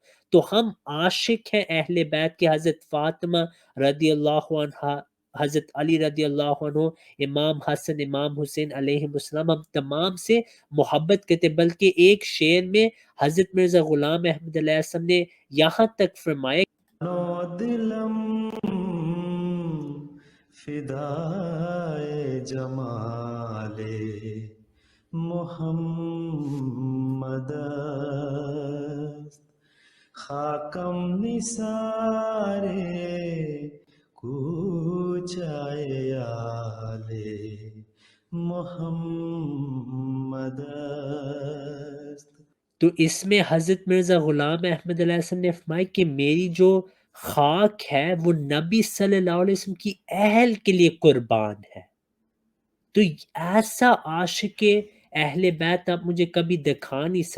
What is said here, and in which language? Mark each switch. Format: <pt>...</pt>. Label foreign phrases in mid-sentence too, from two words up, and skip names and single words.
<ur>تو ہم عاشق ہیں اہل بیت کے، حضرت فاطمہ رضی اللہ عنہ، حضرت علی رضی اللہ عنہ، امام حسن، امام حسین علیہ السلام، ہم تمام سے محبت کرتے، بلکہ ایک شعر میں حضرت مرزا غلام احمد علیہ السلام نے یہاں تک فرمایا</ur> <fa>دلم فدائے جمال محمد است، خاکم نثار کوچہ آل محمد است۔</fa> <ur>تو اس میں حضرت مرزا غلام احمد علیہ السلام نے فرمایا کہ میری جو خاک ہے وہ نبی صلی اللہ علیہ وسلم کی اہل کے لیے قربان ہے۔ تو ایسا عاشق اہل بیت آپ مجھے کبھی دکھا نہیں سکتے۔</ur>